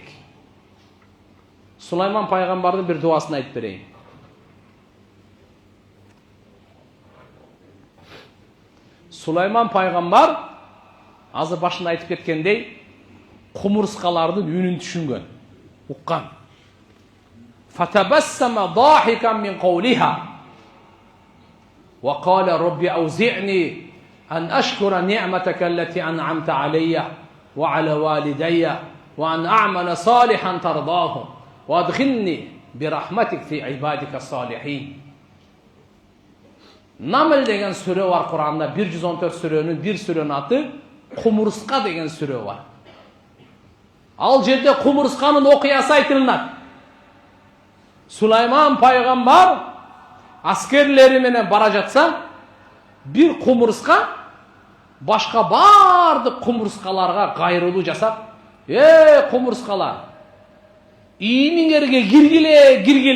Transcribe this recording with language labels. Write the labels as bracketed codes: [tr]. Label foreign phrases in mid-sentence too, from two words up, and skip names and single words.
[ky] Сулайман пайгамбардын бир дуасын айтып берейин. Сулайман пайгамбар азыр башында айтып кеткендей, кумурскалардын үнүн түшүнгөн, уккан. [ar] فتبسم ضاحكا من قولها وقال رب أوزعني أن أشكر نعمتك التي أنعمت علي وعلى والدي وأن أعمل صالحا ترضاه وأدخلني برحمتك في عبادك الصالحين. [ky] Намл деген сүрө бар Куранда, 114 сүрөнүн бир сүрөнүн аты Кумурска деген сүрө бар. Ал жерде кумурсканын окуясы айтылат. Сулайман пайгамбар аскерлери менен бара жатса, бир кумурска башка бардык кумурскаларга кайрылуу жасап, кумурскалар, ийиңерге киргиле.